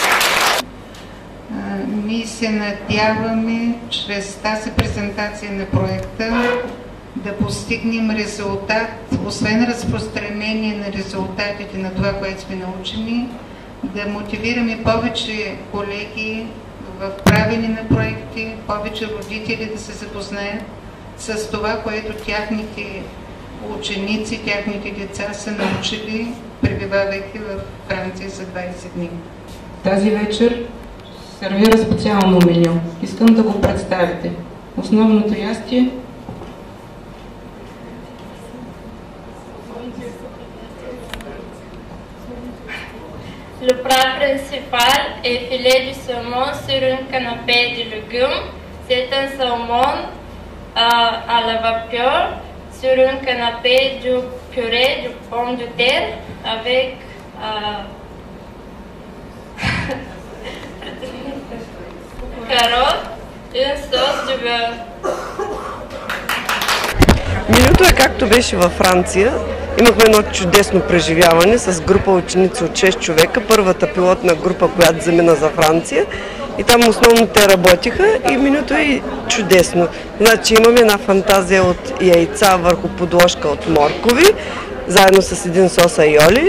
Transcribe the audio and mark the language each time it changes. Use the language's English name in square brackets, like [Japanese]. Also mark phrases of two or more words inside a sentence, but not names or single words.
[Bulgarian] Ние се надяваме чрез тази презентация на проекта да постигнем резултат, освен разпространение на резултатите на това, което сме научени, да мотивираме повече колеги в правене на проекти, повече родители да се запознаят с това, което тяхните ученици, тяхните деца са научили, пребивавайки в Франция за 20 дни. Тази вечер сервира специално меню. Искам да го представите. Основното ястие [French] Le plat principal est filet du saumon sur un canapé de légumes. C'est un saumon à la vapeur sur un canapé de purée de pommes de terre avec carottes et une sauce de beurre. [Bulgarian] Менюто е както беше във Франция. Имахме едно чудесно преживяване с група ученици от 6 човека, първата пилотна група, която замина за Франция. И там основно те работиха и менюто е чудесно. Значи имаме една фантазия от яйца върху подложка от моркови, заедно с един сос айоли.